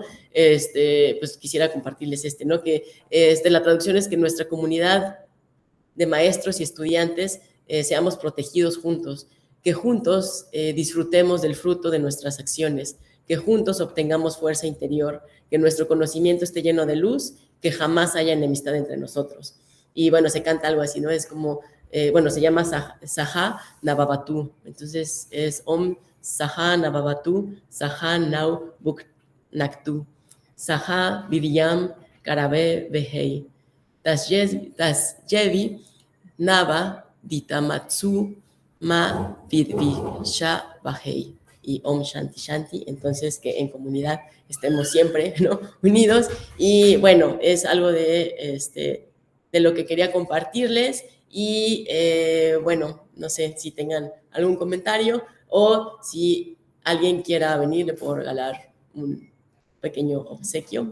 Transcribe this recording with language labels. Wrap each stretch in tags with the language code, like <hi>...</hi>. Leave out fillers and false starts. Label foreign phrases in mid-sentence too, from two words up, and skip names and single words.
<es>Pues quisiera compartirles ¿no? Que la traducción es que nuestra comunidad de maestros y estudiantes seamos protegidos juntos, que juntos disfrutemos del fruto de nuestras acciones, que juntos obtengamos fuerza interior, que nuestro conocimiento esté lleno de luz, que jamás haya enemistad entre nosotros. Y bueno, se canta algo así, ¿no? Es como, bueno, se llama Saha Navavatu. Entonces es</es> <sa>ॐ सह नाववतु सह नौ भुनक्तु सह वीर्यं करवावहै तेजस्वि नावधीतमस्तु मा विद्विषावहै. Y ॐ शान्ति शान्ति.</sa> <es>Entonces, que en comunidad estemos siempre, ¿no? Unidos. Y bueno, es algo de lo que quería compartirles. Y bueno, no sé si tengan algún comentario o si alguien quiera venir, le puedo regalar un pequeño obsequio.</es>